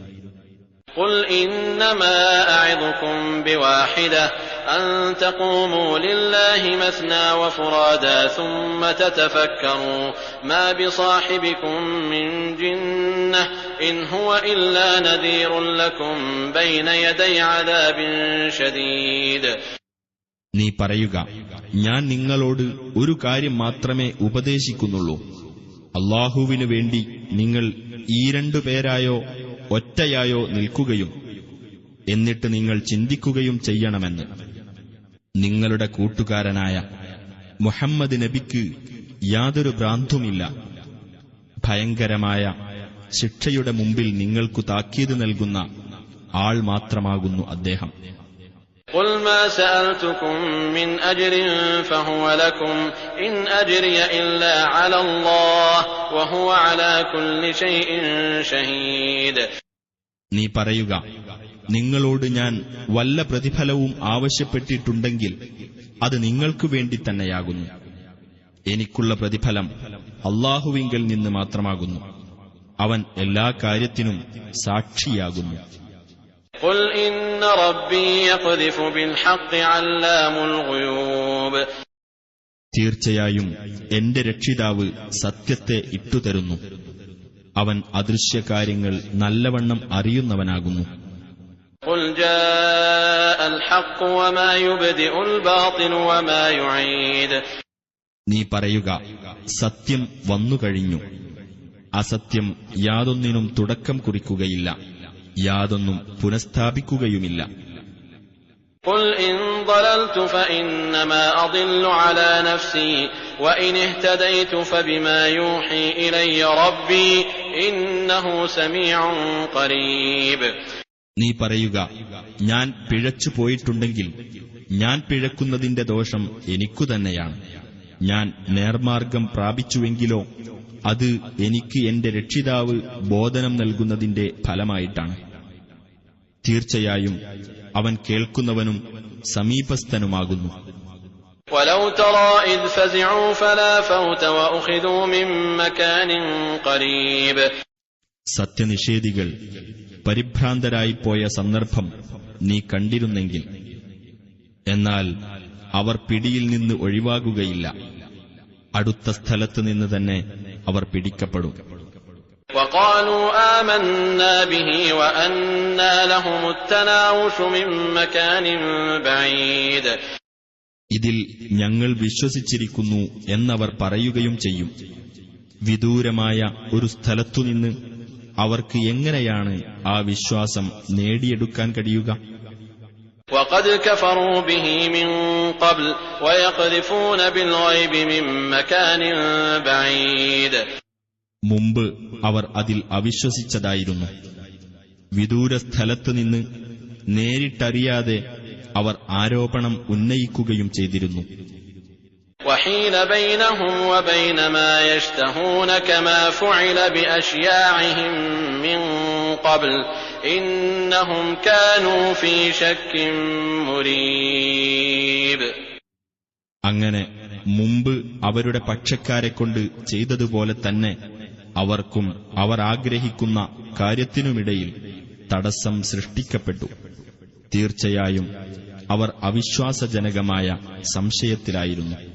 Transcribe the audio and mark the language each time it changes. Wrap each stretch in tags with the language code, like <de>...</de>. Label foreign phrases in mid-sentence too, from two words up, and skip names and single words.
<ar>قُلْ إِنَّمَا أَعِظُكُمْ بِوَاحِدَةٍ أَن تَقُومُوا لِلَّهِ مَثْنَىٰ وَفُرَادَىٰ ثُمَّ تَتَفَكَّرُوا مَا بِصَاحِبِكُم مِّن جِنَّةٍ إِنْ هُوَ إِلَّا نَذِيرٌ لَّكُمْ بَيْنَ يَدَيْ عَذَابٍ شَدِيدٍ.</ar> <ml>നീ പറയുക, ഞാൻ നിങ്ങളോട് ഒരു കാര്യം മാത്രമേ ഉപദേശിക്കുന്നുള്ളൂ. അല്ലാഹുവിനു വേണ്ടി നിങ്ങൾ ഈ 2 പേരായോ ഒറ്റയായോ നിൽക്കുകയും എന്നിട്ട് നിങ്ങൾ ചിന്തിക്കുകയും ചെയ്യണമെന്ന്. നിങ്ങളുടെ കൂട്ടുകാരനായ മുഹമ്മദ് നബിക്ക് യാതൊരു ഭ്രാന്തുമില്ല. ഭയങ്കരമായ ശിക്ഷയുടെ മുമ്പിൽ നിങ്ങൾക്കു താക്കീത് നൽകുന്ന ആൾ മാത്രമാകുന്നു അദ്ദേഹം.</ml> <ar>قُلْ مَا سَأَلْتُكُم مِّنْ أَجْرٍ فَهُوَ لَكُمْ إِنْ أَجْرِيَ إِلَّا عَلَى اللَّهِ وَهُوَ عَلَى كُلِّ شَيْءٍ شَهِيدٌ.</ar> <ml>നീ പറയുക, നിങ്ങളോട് ഞാൻ വല്ല പ്രതിഫലവും ആവശ്യപ്പെട്ടിട്ടുണ്ടെങ്കിൽ അത് നിങ്ങൾക്കു വേണ്ടി തന്നെയാകുന്നു. എനിക്കുള്ള പ്രതിഫലം അല്ലാഹുവിങ്കൽ നിന്ന് മാത്രമാകുന്നു. അവൻ എല്ലാ കാര്യത്തിനും സാക്ഷിയാകുന്നു.</ml> <ar>قُلْ إِنَّ رَبِّي يَقْذِفُ بِالْحَقِّ عَلَّامُ الْغُيُوبِ.</ar> <ml>തീർച്ചയായും എന്റെ രക്ഷിതാവ് സത്യത്തെ ഇട്ടുതരുന്നു. അവൻ അദൃശ്യകാര്യങ്ങൾ നല്ലവണ്ണം അറിയുന്നവനാകുന്നു.</ml> <ar>قُلْ جَاءَ الْحَقُّ وَمَا يُبْدِئُ الْبَاطِلُ وَمَا يُعِيدُ.</ar> <ml>നീ പറയുക, സത്യം വന്നുകഴിഞ്ഞു. അസത്യം യാതൊന്നിനും തുടക്കം കുറിക്കുകയില്ല, യാതൊന്നും പുനഃസ്ഥാപിക്കുകയുമില്ല.</ml> <ar>قُلْ إِن ضَلَلْتُ فَإِنَّمَا أَضِلُّ عَلَى نَفْسِي وَإِنِ اهْتَدَيْتُ فَبِمَا يُوحِي إِلَيَّ رَبِّي إِنَّهُ سَمِيعٌ قَرِيبٌ.</ar> <ml>നീ പറയുക, ഞാൻ പിഴച്ചു പോയിട്ടുണ്ടെങ്കിൽ ഞാൻ പിഴക്കുന്നതിന്റെ ദോഷം എനിക്കു തന്നെയാണ്. ഞാൻ നേർമാർഗം പ്രാപിച്ചുവെങ്കിലോ അത് എനിക്ക് എന്റെ രക്ഷിതാവ് ബോധനം നൽകുന്നതിന്റെ ഫലമായിട്ടാണ്. തീർച്ചയായും അവൻ കേൾക്കുന്നവനും സമീപസ്ഥനുമാകുന്നു.</ml> <ar>وَلَوْ تَرَىٰ إِذْ فَزِعُوا فَلَا فَوْتَ وَأُخِذُوا مِن مَّكَانٍ قَرِيبٍ.</ar> <ml>സത്യനിഷേധികൾ പരിഭ്രാന്തരായിപ്പോയ സന്ദർഭം നീ കണ്ടിരുന്നെങ്കിൽ, എന്നാൽ അവർ പിടിയിൽ നിന്ന് ഒഴിവാകുകയില്ല. അടുത്ത സ്ഥലത്ത് നിന്ന് തന്നെ അവർ പിടിക്കപ്പെടും.</ml> <ar>وقالوا آمنا به وأنى لهم التناوش من مكان بعيد.</ar> <ml>ഇതിൽ ഞങ്ങൾ വിശ്വസിച്ചിരിക്കുന്നു എന്നവർ പറയുകയും ചെയ്യും. വിദൂരമായ ഒരു സ്ഥലത്തുനിന്ന് അവർക്ക് എങ്ങനെയാണ് ആ വിശ്വാസം നേടിയെടുക്കാൻ കഴിയുക?</ml> <ar>وقد كفروا به من قبل ويقذفون بالغيب من مكان بعيد.</ar> <ml>മുമ്പ് അവർ അതിൽ അവിശ്വസിച്ചതായിരുന്നു. വിദൂര സ്ഥലത്തുനിന്ന് നേരിട്ടറിയാതെ അവർ ആരോപണം ഉന്നയിക്കുകയും ചെയ്തിരുന്നു.</ml> <ar>وحيل بينهم وبين ما يشتهون كما فعل بأشياعهم من قبل إنهم كانوا في شك مريب.</ar> <ml>അങ്ങനെ മുമ്പ് അവരുടെ പക്ഷക്കാരെക്കൊണ്ട് ചെയ്തതുപോലെ തന്നെ അവർക്കും അവർ ആഗ്രഹിക്കുന്ന കാര്യത്തിനുമിടയിൽ തടസ്സം സൃഷ്ടിക്കപ്പെട്ടു. തീർച്ചയായും അവർ അവിശ്വാസജനകമായ സംശയത്തിലായിരുന്നു.</ml>